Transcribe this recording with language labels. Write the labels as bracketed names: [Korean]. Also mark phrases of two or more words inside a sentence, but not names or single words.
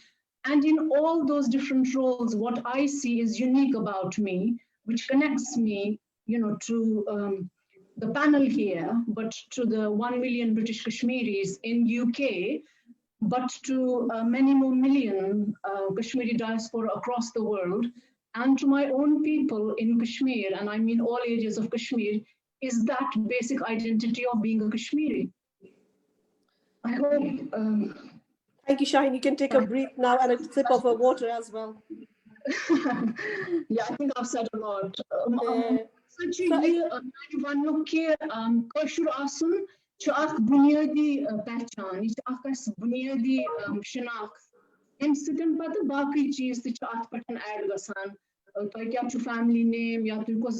[English] And in all those different roles, what I see is unique about me, which connects me, to the panel here, but to the 1 million British Kashmiris in UK, but to many more million Kashmiri diaspora across the world, and to my own people in Kashmir, and I mean all areas of Kashmir, is that basic identity of being a Kashmiri. I hope. Thank you, Shaheen. You can take a breath now and a sip of water as well. Yeah, I think I've said a lot. [Kashmiri] بنیادی پہچان یہ اکھ بنیادی شناخت امہِ سۭتۍ پتہٕ باقٕے چیٖز تہِ چھِ اَتھ پٮ۪ٹھ ایڈ گژھان تۄہہِ کیٛاہ چھُ [English] family name [Kashmiri] یا تُہۍ کۄس